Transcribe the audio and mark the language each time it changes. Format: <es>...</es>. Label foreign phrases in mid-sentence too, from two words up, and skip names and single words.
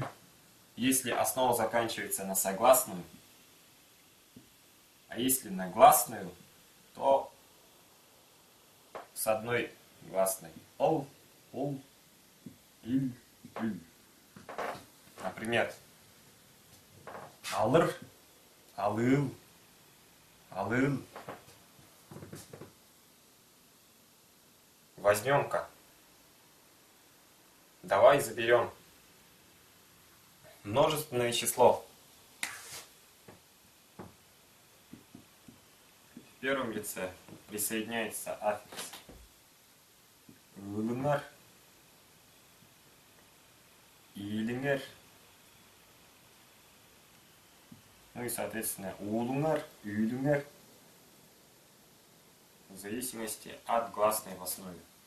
<ru>Если основа заканчивается на согласную, а если на гласную, то с одной гласной «ол», «ул», «иль», «ülь». Например,</ru> <tyv>«алыр», «алыл», «алыл».</tyv> <ru>Возьмем-ка. Давай заберем. Множественное число. В первом лице присоединяется аффикс «ылыңар», «иліңер», ну и соответственно «улыңар», «ülіңер», в зависимости от гласной в основе.</ru>